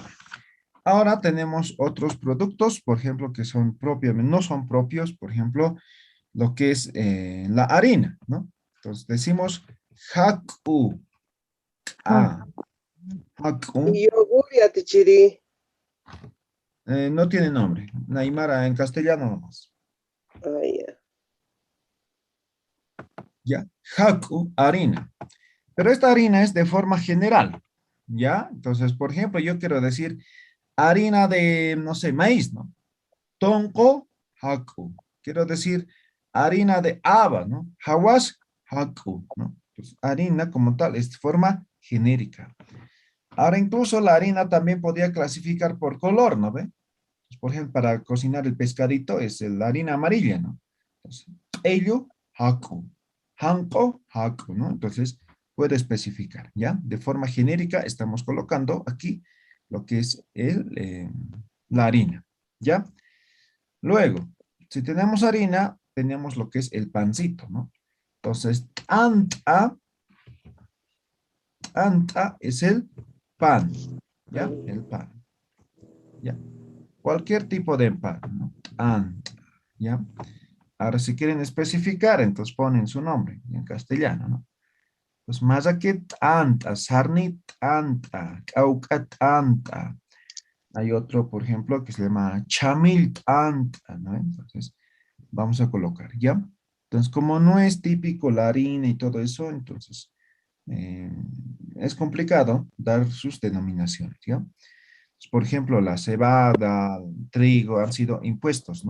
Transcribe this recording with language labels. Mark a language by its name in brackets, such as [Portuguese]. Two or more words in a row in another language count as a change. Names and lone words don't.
[Spanish] Ahora tenemos otros productos, por ejemplo, que son propiamente, no son propios, por ejemplo, lo que es la harina, ¿no? Entonces decimos [Aymara] haku, haku, [Spanish] Y yogur y atichiri. no tiene nombre. Naimara en castellano nomás. Ah, ya. ¿Ya? Haku, harina. Pero esta harina es de forma general, ¿ya? Entonces, por ejemplo, yo quiero decir harina de, no sé, maíz, ¿no? [Aymara] Tonko, haku. [Spanish] Quiero decir harina de haba, ¿no? [Aymara] Hawash, haku, [Spanish] ¿no? Pues harina como tal es de forma genérica. Ahora incluso la harina también podría clasificar por color, ¿no ve? Pues, por ejemplo, para cocinar el pescadito es la harina amarilla, ¿no? Entonces, ello, [Aymara] haku. Hanko, haku, [Spanish] ¿no? Entonces, puede especificar, ¿ya? De forma genérica estamos colocando aquí lo que es la harina, ¿ya? Luego, si tenemos harina, tenemos lo que es el pancito, ¿no? Entonces, anta es el pan, ¿ya? El pan, ¿ya? Cualquier tipo de pan, ¿no? Anta, ¿ya? Ahora, si quieren especificar, entonces ponen su nombre en castellano, ¿no? [Aymara] Pues mazakit anta, sarnit anta, caucat anta. [Spanish] Hay otro, por ejemplo, que se llama [Aymara] chamilt anta, [Spanish] ¿no? Entonces, vamos a colocar, ¿ya? Entonces, como no es típico la harina y todo eso, entonces eh, es complicado dar sus denominaciones, ¿ya? Pues, por ejemplo, la cebada, el trigo han sido impuestos, ¿no?